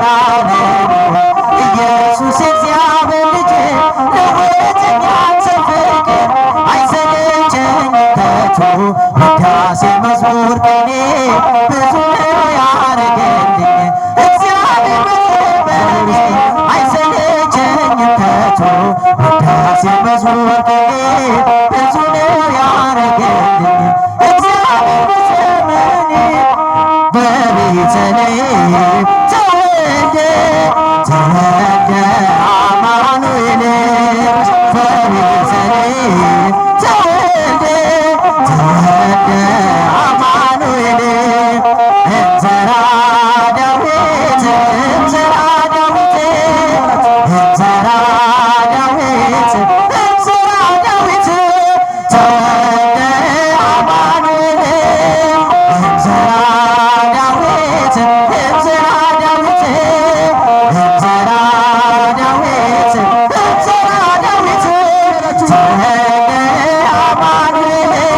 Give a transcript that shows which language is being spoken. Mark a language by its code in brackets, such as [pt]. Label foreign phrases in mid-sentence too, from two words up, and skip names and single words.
[am] ነው ኢየሱስ እግዚአብሔር ልጅ ለወጠኛ ፍቅር አይሰለቸኝም ከቶ ውዳሴ መዝሙር ቅኔ ብዙ ያረገልኝ እግዚአብሔር በዘመኔ አይሰለቸኝም ከቶ ውዳሴ መዝሙር ቅኔ ብዙ ያረገልኝ እግዚአብሔር በዘመኔ [gez] በቤተልሔም ተወልደ አማኑኤል በቤተልሔም ተወልደ አማኑኤል እንዘራ ዳዊት እንዘራ ዳዊት እንዘራ ዳዊት እንዘራ ዳዊት ተወልደ አማኑኤል እንዘራ ዳዊት እንዘራ ዳዊት እንዘራ ዳዊት እንዘራ ዳዊት ተወልደ አማኑኤል